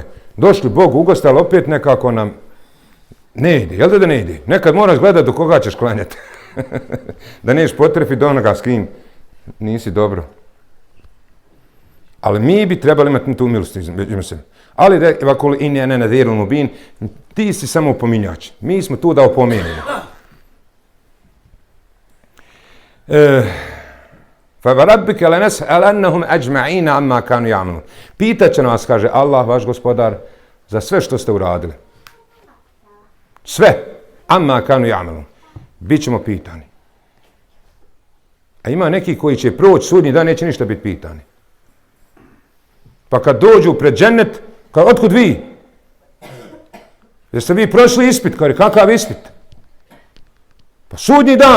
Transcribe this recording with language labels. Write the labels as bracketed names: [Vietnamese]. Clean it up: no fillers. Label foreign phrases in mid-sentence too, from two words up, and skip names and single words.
[Bosnian] Došli Bog ugosti, ali opet nekako nam ne ide. Jel da ne ide? Nekad moraš gledati do koga ćeš klanjati. Da neš potrefi do onoga s kim nisi dobro. Ali mi bi trebali imati tu milost između se. [Arabic] Ali وقل إني أنا النذير المبين, [Bosnian] ti si samo opominjač. Mi smo tu da opomenemo. [Arabic] فوربك لنسألنهم أجمعين عما كانوا يعملون. [Bosnian] Pitaće nas, kaže Allah, vaš gospodar, za sve što ste uradili. Sve. [Arabic] عما كانوا يعملون. [Bosnian] Bićemo pitani. A ima neki koji će proći sudnji dan, neće ništa biti pitani. Pa kad dođu pred džennet, kao otkud vi? Jeste vi prošli ispit? Kaže, kakav ispit? Pa sudnji dan.